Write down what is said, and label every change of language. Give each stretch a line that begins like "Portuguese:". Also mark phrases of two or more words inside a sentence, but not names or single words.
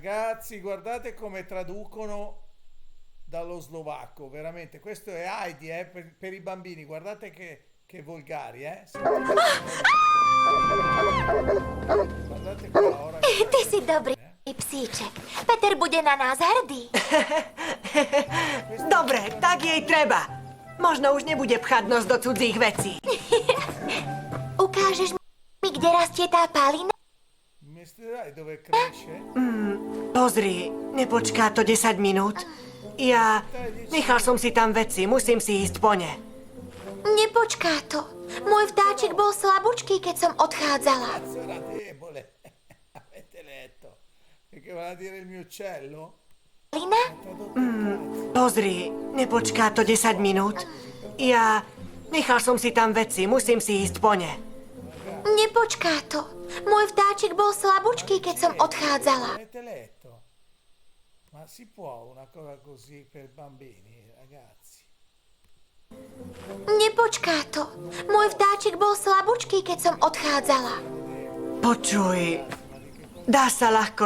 Italian: Ragazzi, guardate come traducono dallo slovacco, veramente. Questo è Heidi, per i bambini. Guardate che volgari, Guardate qua, ora.
Slovak: Ty si dobrý psíček. Peter bude na nás hrdý. Dobre, tak jej treba. Možno už nebude pchať nos do cudzích vecí. Ukážeš mi, kde rastie tá palina?
Italian: Dai, dove cresce?
Slovak: Pozri, nepočká to 10 minút. Nechal som si tam veci, musím si ísť po ne. Nepočká to. Môj vtáčik bol slabúčký, keď som odchádzala.
Italian: Cazzo, era debole. Avete letto? Che voleva dire il mio uccello? Palina?
Slovak: Pozri, nepočká to 10 minút. Nechal som si tam veci, musím si ísť po ne. Nepočká to. Môj vtáčik bol slabúčký, keď som odchádzala.
Italian: Avete letto? Ma si può una cosa così per bambini, ragazzi?
Slovak: Nepočká to. Môj vtáčik bol slabúčký, keď som odchádzala. Počuj, dá sa ľahko